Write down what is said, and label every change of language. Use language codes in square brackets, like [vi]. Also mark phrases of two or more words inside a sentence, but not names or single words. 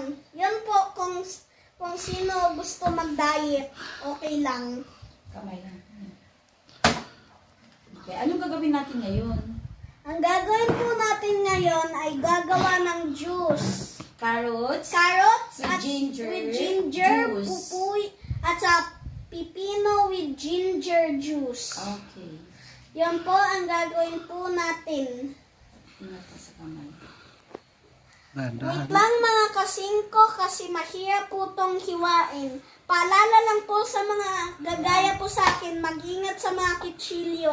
[tl] Yun po kung sino gusto mag-diet, okay lang. Kamay lang. Okay, anong gagawin natin ngayon? Ang gagawin po natin ngayon ay gagawa ng juice. Carrots At [en] with ginger, [tl] pupuy, at sa pipino [en] with ginger juice. [tl] Okay. Yan po ang gagawin po natin. Ingat ka sa kamay. Wait lang mga kasingko kasi mahirap po itong hiwain. Paalala lang po sa mga gagaya po sa akin, mag-ingat sa mga kitsilyo.